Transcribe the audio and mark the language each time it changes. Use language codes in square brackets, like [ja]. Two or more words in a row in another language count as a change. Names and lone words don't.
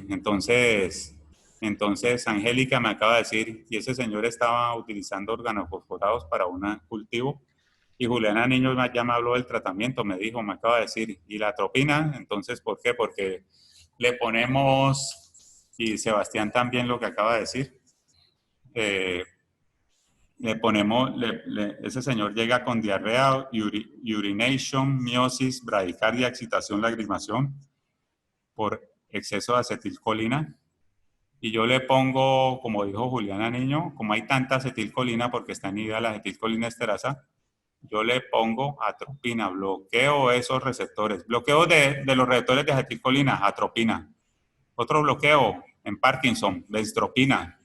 [es] Entonces, Angélica me acaba de decir, y ese señor estaba utilizando organofosforados para un cultivo, y Juliana Niño ya me habló del tratamiento, me dijo, me acaba de decir, y la atropina, entonces, ¿por qué? Porque le ponemos, y Sebastián también lo que acaba de decir, le ponemos, ese señor llega con diarrea, urination, miosis, bradicardia, excitación, lagrimación por exceso de acetilcolina. Y yo le pongo, como dijo Juliana Niño, como hay tanta acetilcolina porque está inhibida la acetilcolinesterasa, yo le pongo atropina, bloqueo esos receptores. Bloqueo de los receptores de acetilcolina, atropina. Otro bloqueo en Parkinson, dextropina.